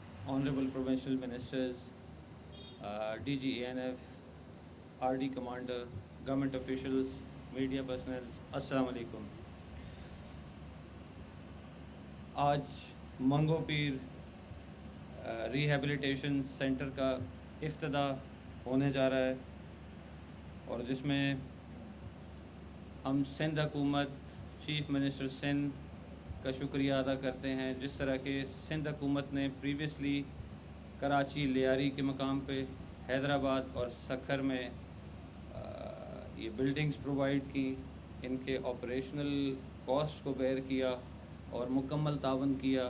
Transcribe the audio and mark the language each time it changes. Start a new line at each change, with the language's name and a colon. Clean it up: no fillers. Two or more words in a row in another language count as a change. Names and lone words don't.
English: Honorable Provincial Ministers, DG ANF, RD Commander, government officials, media personnel,
Arabic: السلام عليكم.
Urdu: آج منگو پیر ریہیبلیٹیشن سینٹر کا افتتاح ہونے جا رہا ہے، اور جس میں ہم سندھ حکومت،
English: Chief Minister
Urdu: سندھ کا شکریہ ادا کرتے ہیں، جس طرح کہ سندھ حکومت نے پریویسلی کراچی لیاری کے مقام پہ، حیدرآباد اور سکھر میں یہ
English: buildings provide
Urdu: کی، ان کے
English: operational cost
Urdu: کو بیئر کیا اور مکمل تعاون کیا.